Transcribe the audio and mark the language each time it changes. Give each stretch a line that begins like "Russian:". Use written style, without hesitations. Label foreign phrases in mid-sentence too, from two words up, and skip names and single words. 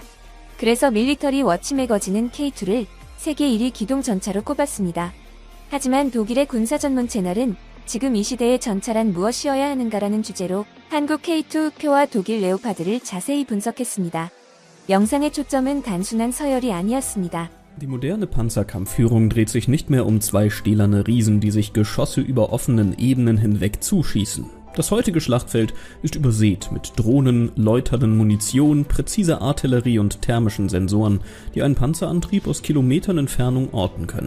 Korean: 그래서 밀리터리 워치 매거진은 K2를 세계 1위 기동 전차로 꼽았습니다. 하지만 독일의 군사 전문 채널은 지금 이 시대의 전차란 무엇이어야 하는가라는 주제로 한국 K2표와 독일 레오파드를 자세히 분석했습니다. 영상의 초점은 단순한 서열이 아니었습니다.
German: Die moderne Panzerkampfführung dreht sich nicht mehr um zwei stählerne Riesen, die sich Geschosse über offenen Ebenen hinweg zuschießen. Das heutige Schlachtfeld ist übersät mit Drohnen, läuternden Munition, präziser Artillerie und thermischen Sensoren, die einen Panzerantrieb aus Kilometern Entfernung orten können.